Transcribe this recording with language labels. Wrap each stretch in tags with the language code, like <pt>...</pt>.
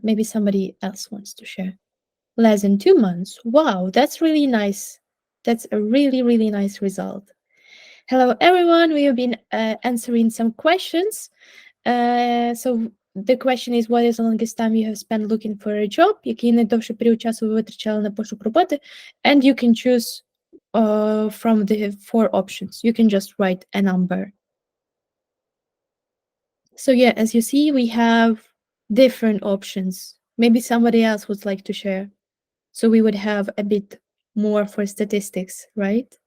<en>Maybe somebody else wants to share. Less than 2 months. Wow, that's really nice. That's a really, really nice result. Hello, everyone. We have been answering some questions. So the question is, what is the longest time you have spent looking for a job?</en> <uk>Який найдовший період часу ви витрачали на пошук роботи?</uk> <en>And you can choose from the 4 options. You can just write a number. So yeah, as you see, we have different options. Maybe somebody else would like to share. So we would have a bit more for statistics, right?</en>